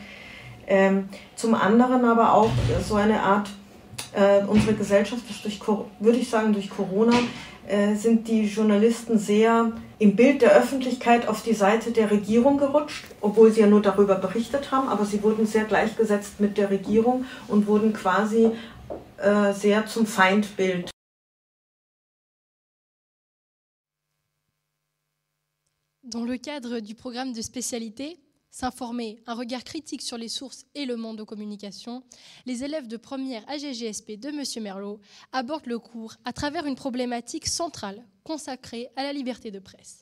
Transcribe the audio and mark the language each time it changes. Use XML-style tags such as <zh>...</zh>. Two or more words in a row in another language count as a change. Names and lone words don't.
<de>Zum anderen aber auch so eine Art, unsere Gesellschaft ist würde ich sagen, durch Corona sind die Journalisten sehr im Bild der Öffentlichkeit auf die Seite der Regierung gerutscht, obwohl sie ja nur darüber berichtet haben, aber sie wurden sehr gleichgesetzt mit der Regierung und wurden quasi sehr zum Feindbild.</de> <fr>Dans le cadre du programme de spécialité, S'informer, un regard critique sur les sources et le monde de communication, les élèves de première AGGSP de M. Merlot abordent le cours à travers une problématique centrale consacrée à la liberté de presse.</fr>